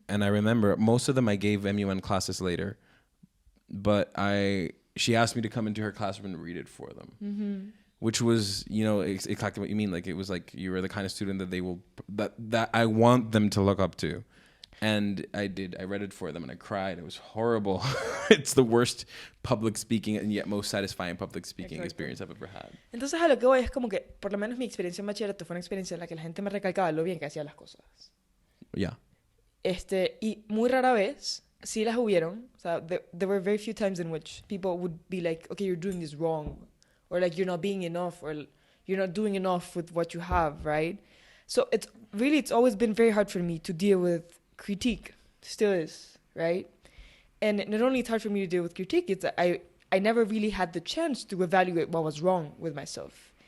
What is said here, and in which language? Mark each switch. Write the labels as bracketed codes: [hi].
[en] And I remember, most of them I gave MUN classes later. But she asked me to come into her classroom and read it for them. Which was, exactly what you mean. Like, it was like you were the kind of student that they will, that I want them to look up to. And I read it for them and I cried. It was horrible. It's the worst public speaking and yet most satisfying public speaking experience I've ever had. [es] Entonces a lo que voy es como que, por lo menos mi experiencia en bachillerato fue una experiencia en la que la gente me recalcaba lo bien que hacía las cosas. [en] Yeah. [es] Y muy rara vez, sí las hubieron. [en] O sea, there were very few times in which people would be like, okay, you're doing this wrong. Or like, you're not being enough. Or you're not doing enough with what you have, right? So it's always been very hard for me to deal with critique. Still is, right? And not only it's hard for me to deal with critique, it's that I never really had the chance to evaluate what was wrong with myself.